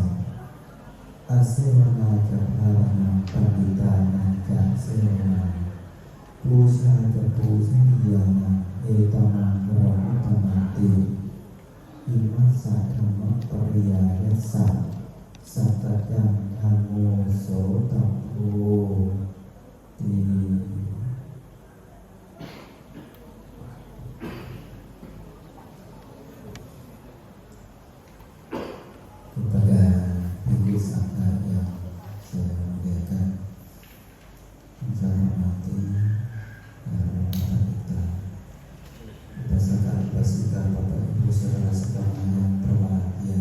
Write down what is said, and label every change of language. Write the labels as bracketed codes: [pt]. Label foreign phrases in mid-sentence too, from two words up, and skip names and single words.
[pi] อาเสวนาจะภาวนาปันติตานาจะเสวนาปูชา จะปูชนียานาเอตมังวะมุตตมาติอิมัสสะธัมมะปริยายัสสะสัพพะจังธัมโมโสตัพโพติ [id] kepada ibu sahabat yang saya muliakan, saya hormati rekan kita, berdasarkan Bapak Ibu saudara sekalian yang berbahagia.